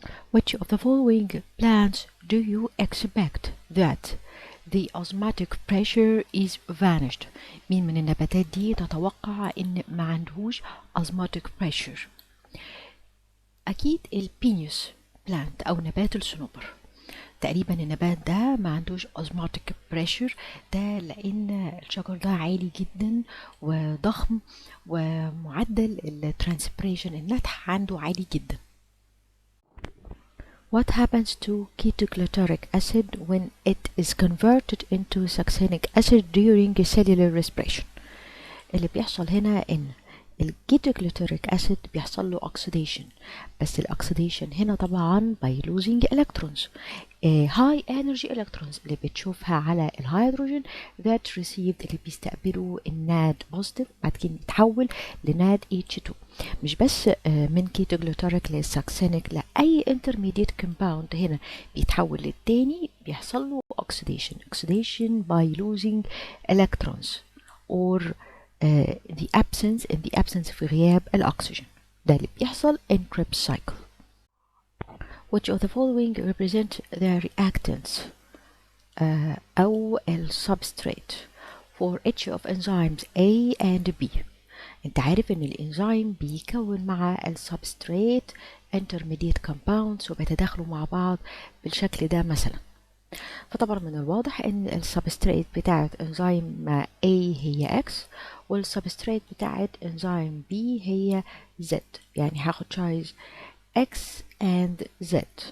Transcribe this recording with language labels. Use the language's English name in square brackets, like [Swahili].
[English] Which of the following plants do you expect that the osmotic pressure is vanished؟ مين من النباتات دي تتوقع ان ما عندهوش osmotic pressure؟ اكيد البينيوس بلانت او نبات الصنوبر. [Arabic] تقريبا النبات ده ما عندوش osmotic pressure، ده لان الشجر ده عالي جدا وضخم ومعدل الترانسبريشن النتح عنده عالي جدا. What happens to ketoglutaric acid when it is converted into succinic acid during cellular respiration؟ اللي بيحصل هنا ان الكيتوجلوتاريك acid بيحصل له oxidation، بس الاكسيديشن هنا طبعا by losing electrons، high energy electrons اللي بتشوفها على الهيدروجين that received اللي بيستقبلوا الناد positive بعد كده يتحول لناد H2. مش بس من كيتوجلوتاريك للساكسينيك، لا أي intermediate compound هنا بيتحول للتاني بيحصل له oxidation by losing electrons or the absence في غياب الأكسجين. ده اللي بيحصل in Krebs cycle. Which of the following represent the reactants أو substrate for each of enzymes A and B؟ انت عارف ان الانزيم بيكون مع السبستريت intermediate compounds وبيتداخلوا مع بعض بالشكل ده مثلا. فطبعا من الواضح ان السبستريت بتاعت انزيم A هي X والسبستريت بتاعت انزيم B هي Z، يعني هاخد choice X and Z.